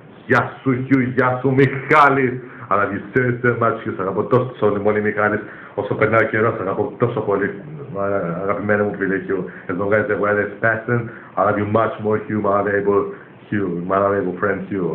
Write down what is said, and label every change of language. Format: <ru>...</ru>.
<el>Γεια σου Hugh, γεια σου Μιχάλης.</el> <en>I love you so much, Hugh.</en> <el>Σ' αγαπώ τόσο πολύ,</el> <en>Μιχάλης.</en> <el>Όσο περνάει ο καιρός, σ' αγαπώ τόσο πολύ. Αγαπημένο μου φίλε Hugh.</el> <en>As long as the weather is passing, I love you much more, Hugh, my valuable friend Hugh.</en>